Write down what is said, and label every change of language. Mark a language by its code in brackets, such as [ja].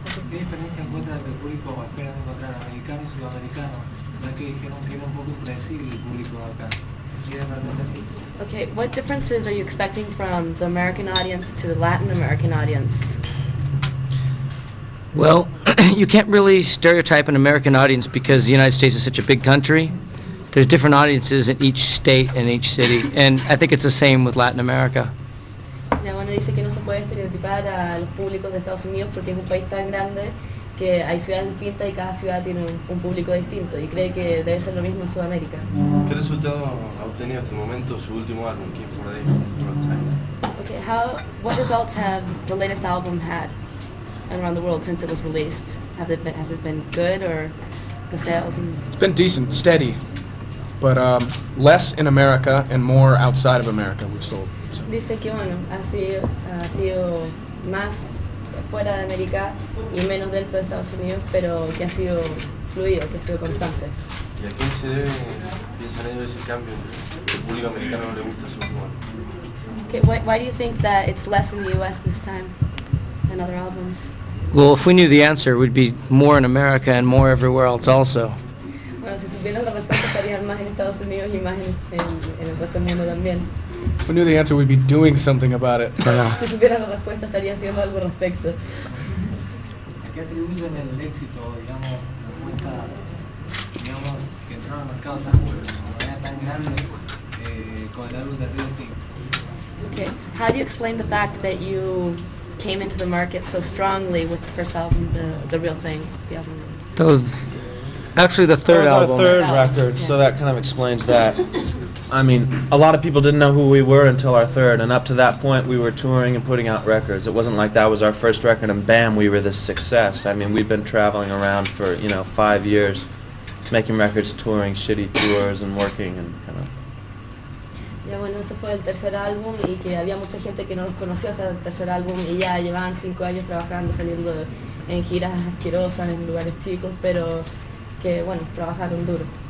[es] ¿Qué diferencia encuentras entre el público que esperan encontrar americano y sudamericano? Ya que dijeron que era un poco impredecible el público acá. ¿Sí es realmente así? [en] Okay, what differences are you expecting from the American audience to the Latin American audience? Well, you can't really stereotype an American audience because the United States is such a big country. There's different audiences in each state and each city, and I think it's the same with Latin America. [es] Ya, bueno, dice que no se puede estereotipar a los públicos de Estados Unidos porque es un país tan grande que hay ciudades distintas y cada ciudad tiene un público distinto, y cree que debe ser lo mismo en Sudamérica. ¿Qué resultado ha obtenido hasta el momento su último álbum, King for a Day, from Time? [en] What results have the latest album had around the world since it was released? Has it been good, or the sales? It's been decent, steady, but less in America and more outside of America we've sold. So. [es] Dice que bueno, ha sido más fuera de América y menos dentro de Estados Unidos, pero que ha sido fluido, que ha sido constante. ¿Y a quién se debe, piensan ellos, ese cambio? ¿El público americano no le gusta su humor? [en] Okay, why do you think that it's less in the U.S. this time than other albums? Well, if we knew the answer, we'd be more in America and more everywhere else also. [es] Bueno, si supieran la respuesta estarían más en Estados Unidos y más en el resto del mundo también. [en] If we knew the answer, we'd be doing something about it. [es] Si supieran la respuesta estaría haciendo algo al respecto. ¿A qué atribuyen el éxito, digamos, la respuesta, digamos, que entraron al mercado de manera tan grande con el álbum de RODRIGO? [en] Okay, how do you explain the fact that you came into the market so strongly with the first album, the real thing, the album? Actually, the third That was album. our third Yeah. record, so that kind of explains that. I mean, a lot of people didn't know who we were until our third, and up to that point we were touring and putting out records. It wasn't like that was our first record and bam, we were this success. I mean, we've been traveling around for, 5 years, making records, touring shitty tours and working and kind of. [es] Ya bueno, ese fue el tercer álbum y que había mucha gente que no nos conoció hasta el tercer álbum y ya llevaban 5 años trabajando, saliendo en giras asquerosas, en lugares chicos, pero que bueno, trabajaron duro.